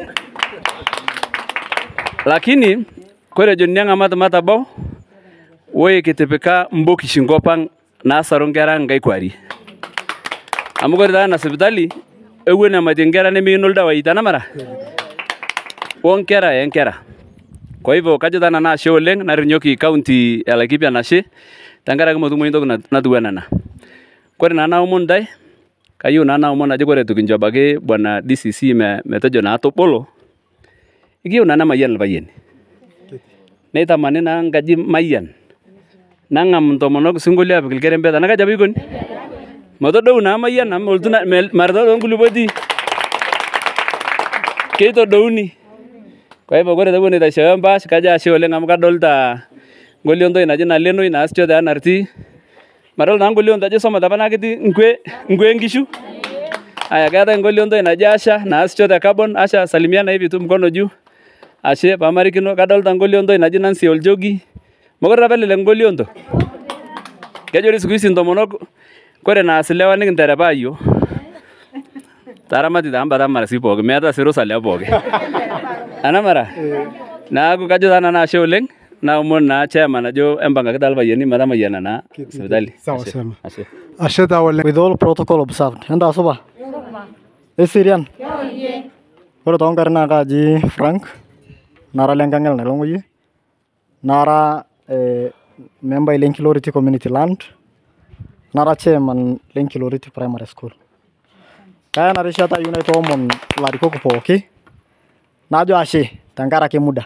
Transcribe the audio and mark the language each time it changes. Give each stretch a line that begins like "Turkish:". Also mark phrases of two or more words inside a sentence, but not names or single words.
Masai: Lakini kore ejo niang'amat matabau woi kitipika mbokishi nkop ang' naasaru nkera nkae kuarie. Amu kore taa ena sipitali ewuo nematie nkera nemeino ildawai tanamara onkera enkera.
Swahili: Kwa hivyo
Masai: kajo taa nanu ashe oleng' narinyoki county e Laikipia enashe tenkaraki motumoyu ntoki natiu enaa ena. Kore naa naomon ntae, kayieu naa naomon ajo kore etu kincho abaki bwana DCC metejo naa tobolo, ikiyieu naa nemayian ilpayiani. Neitamani naa nkaji mayian, nang'am ntomonok sinkolio apik ilkerembet, enaa kaji apa ikoni? Metodou naa mayian amu marita toonkulupo etii. Keitodouni.
Swahili: Kwa hivyo
Masai: kore tewuo neitasheyo mpaash kajo ashe oleng' amu kadolita nkolio ntoki naji Nalenoi naasisho te NRT. Madol naa nkolio ntoki ajo isomote apa naa ketii nkwe nkishu. Aya keetae nkolio ntoki naji Asha naasisho te carbon.
Swahili: Asha salimiana hivi tu mkono juu.
Masai: Ashe paamarikino. Kadolita nkolio ntoki naji Nancy Oljogi. Mokure apa elelek nkolio nto. Kejo
Swahili: siku hizi
Masai: ntomonok kore naas ilewa nikinterepaa yiok. Taramati taa mbata mara sii pooki, meeta sii rusa lewa pooki. Anamara? Naaku kajo taa nanu ashe oleng' naomon naa chairman ajo empangaki taa ilpayiani metamayiana naa sipitali.
Swahili: Sawa sema.
Masai: Ashe. Ashe taa oleng'.
English: With all protocol observed.
Masai: Entaa supa? Eserian? Kore toonkarn naa kaaji Frank, nara lenkang'el nailong'oyie, nara membai le Nkiloriti Community Land, nara chairman le Nkiloriti Primary School. Kaya ena rishata ayieu naitoomon ilarikok pooki najo ashe tenkaraki muda.